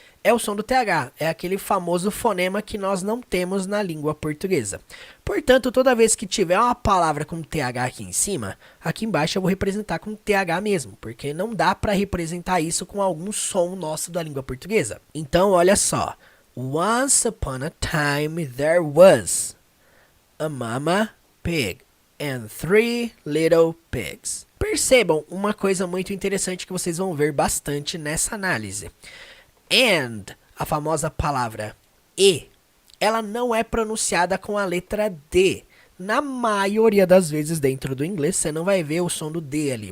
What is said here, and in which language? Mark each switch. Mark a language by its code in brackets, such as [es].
[pt] É o som do TH, é aquele famoso fonema que nós não temos na língua portuguesa. Portanto, toda vez que tiver uma palavra com TH aqui em cima, aqui embaixo eu vou representar com TH mesmo, porque não dá para representar isso com algum som nosso da língua portuguesa. Então, olha só. [en] Once upon a time there was a mama pig and 3 little pigs. [pt] Percebam uma coisa muito interessante que vocês vão ver bastante nessa análise. And, a famosa palavra E, ela não é pronunciada com a letra D. Na maioria das vezes dentro do inglês, você não vai ver o som do D ali.